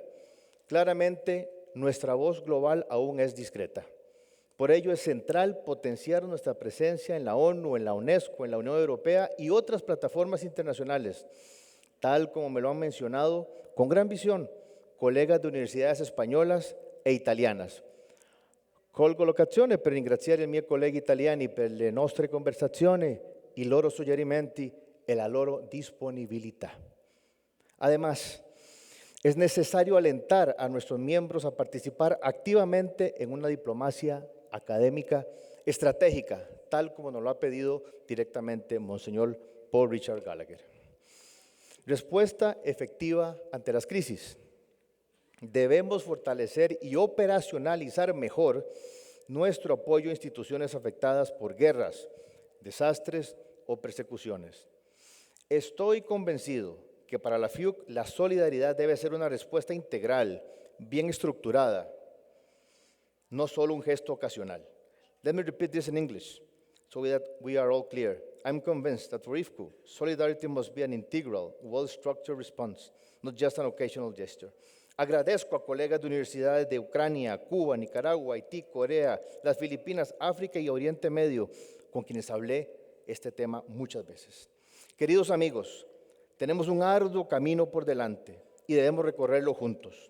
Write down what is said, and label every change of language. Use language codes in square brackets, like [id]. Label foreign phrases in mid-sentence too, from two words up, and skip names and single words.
[es] Claramente, nuestra voz global aún es discreta. Por ello es central potenciar nuestra presencia en la ONU, en la UNESCO, en la Unión Europea y otras plataformas internacionales, tal como me lo han mencionado con gran visión colegas de universidades españolas e italianas. [it] Colgo l'occasione per ringraziare i miei colleghi italiani per le nostre conversazioni, i loro suggerimenti e la loro disponibilità. [es] Además, es necesario alentar a nuestros miembros a participar activamente en una diplomacia académica estratégica, tal como nos lo ha pedido directamente Monseñor Paul Richard Gallagher. Respuesta efectiva ante las crisis. Debemos fortalecer y operacionalizar mejor nuestro apoyo a instituciones afectadas por guerras, desastres o persecuciones. Estoy convencido que para la FIUC la solidaridad debe ser una respuesta integral, bien estructurada, no solo un gesto ocasional. [en] Let me repeat this in English so that we are all clear. I'm convinced that for IFCU, solidarity must be an integral, well-structured response, not just an occasional gesture. [es] Agradezco a colegas de universidades de Ucrania, Cuba, Nicaragua, Haití, Corea, las Filipinas, África y Oriente Medio, con quienes hablé este tema muchas veces. Queridos amigos, tenemos un arduo camino por delante y debemos recorrerlo juntos.